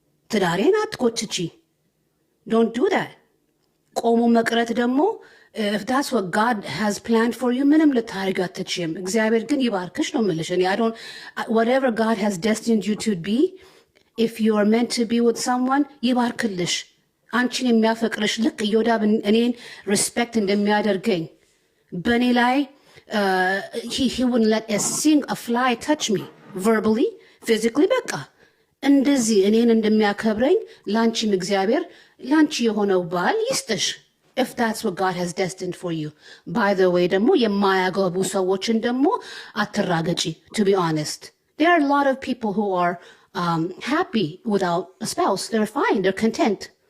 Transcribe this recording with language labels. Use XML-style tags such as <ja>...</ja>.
<am>ትዳሬን አትቆጭቺ. Don't do that. ቆሞ መቅረት ደግሞ if that's what God has planned for you ምንም ልታደርጊ አትችይም። እግዚአብሔር ግን ይባርክሽ ነው የምልሽ። እኔ whatever God has destined you to be, if you are meant to be with someone ይባርክልሽ። አንቺን የሚያፈቅርሽ ልክ ኢዮዳብ እኔን ሪስፔክት እንደሚያደርገኝ በእኔ ላይ he wouldn't let a fly touch me verbally, physically. በቃ እንደዚህ እኔን እንደሚያከብረኝ ላንቺም እግዚአብሔር ላንቺ የሆነው ባል ይስጥሽ, if that's what God has destined for you. By the way ደግሞ የማያገቡ ሰዎችን ደግሞ አትራገጪ.</am> <en>To be honest, there are a lot of people who are happy without a spouse. They're fine, they're content.</en>